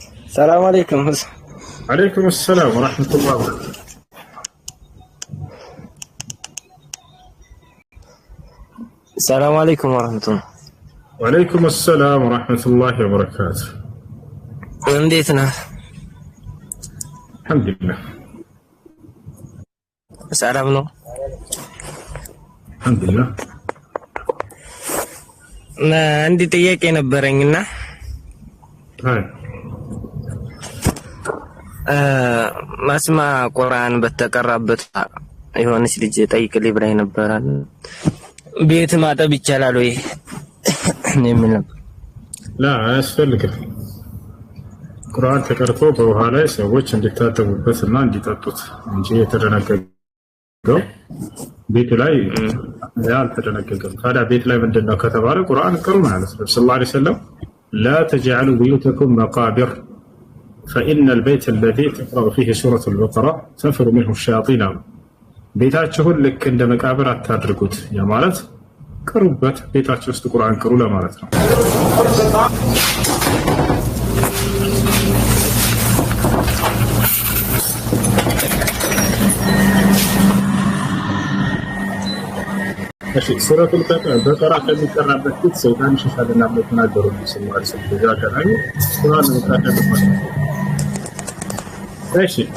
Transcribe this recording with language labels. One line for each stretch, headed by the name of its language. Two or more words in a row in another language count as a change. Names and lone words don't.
Arabic: السلام عليكم. عليكم السلام ورحمة الله وبركاته. السلام عليكم ورحمة الله. وعليكم السلام ورحمة الله وبركاته.
Amharic: እንዴት ነህ?
Arabic: الحمد لله.
Amharic: ሰላም ነው?
Arabic: الحمد لله.
Amharic: አንድ ጥያቄ ነበረኝና ማስማ ቁርአን በተቀራበት የሆነች ልጅ ጠይቅልኝ ብላኝ ነበር። ቤት ማጠብ ይቻላል ወይ የሚል ነበር። لا አያስፈልግም። ቁርአን ተቀርቶ በውሃ ላይ ሰዎች እንዲታጠቡበትና እንዲጠጡት እንጂ የተደነገገው ቤት ላይ ያልተደነገገም። ታዲያ ቤት ላይ ምንድነው ከተባለ ቁርአን ቅሩ ማለት ነው።
Arabic: صلى الله عليه وسلم لا تجعلوا بيوتكم مقابر فإن البيت الذي تقرأ فيه سورة البقرة تنفر منه الشياطين.
Amharic: ቤታችሁን ልክ እንደ መቃብር አታድርጉት ማለት ቅሩበት፣ ቤታችሁ ውስጥ ቁርአን ቅሩ ለማለት ነው። እሺ
Arabic: سورة البقرة
Amharic: ከሚቀራበት ፊት ሰይጣን ይሸሻልና ብለው ተናገሩ።
Arabic: صلى الله عليه وسلم
Amharic: ያቀራዩ ቁርአን መቃደም። እሺ